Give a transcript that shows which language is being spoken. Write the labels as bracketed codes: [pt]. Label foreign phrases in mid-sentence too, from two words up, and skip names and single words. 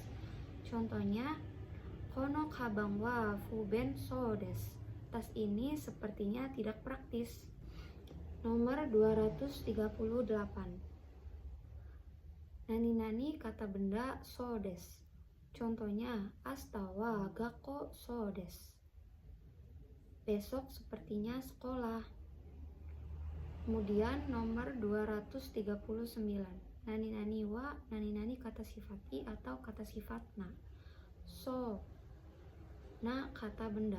[id] Contohnya, [ja] この鞄は不便そうです. [id] Tas ini sepertinya tidak praktis. Nomor 238. [ja] Nani-nani [id] kata benda [ja] そうです. [id] Contohnya, [ja] 明日は学校そうです. [id] Besok sepertinya sekolah. Kemudian nomor 239. [ja] 何々は、何々 [id] kata sifat i atau kata sifat na. So, na kata benda.